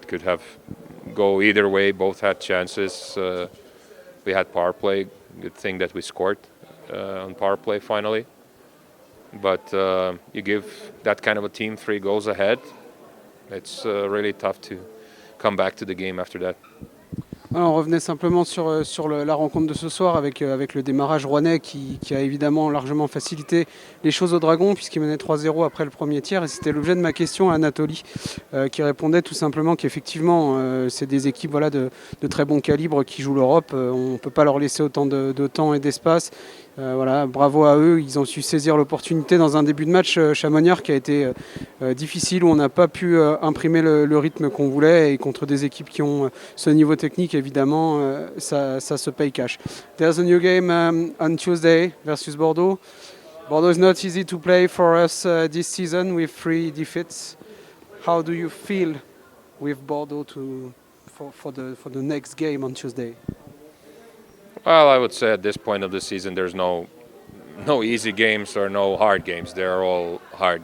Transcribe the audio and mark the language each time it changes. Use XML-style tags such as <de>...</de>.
<en>It could have go either way. Both had chances. We had power play. Good thing that we scored on power play finally. But you give that kind of a team 3 goals ahead, it's really tough to come back to the game after that.</en> <fr>On revenait simplement sur la rencontre de ce soir avec le démarrage rouennais qui a évidemment largement facilité les choses aux Dragons puisqu'ils menaient 3-0 après le premier tiers, et c'était l'objet de ma question à Anatoly qui répondait tout simplement qu'effectivement c'est des équipes de très bon calibre qui jouent l'Europe, on ne peut pas leur laisser autant de temps et d'espace. Voilà, bravo à eux, ils ont su saisir l'opportunité dans un début de match chamoniard qui a été difficile, où on n'a pas pu imprimer le rythme qu'on voulait, et contre des équipes qui ont ce niveau technique, évidemment, ça se paye cash.</fr> <en>There's a new game on Tuesday versus Bordeaux. Bordeaux is not easy to play for us this season with 3 defeats. How do you feel with Bordeaux for the next game on Tuesday? Well, I would say at this point of the season, there's no easy games or no hard games. They're all hard.</en>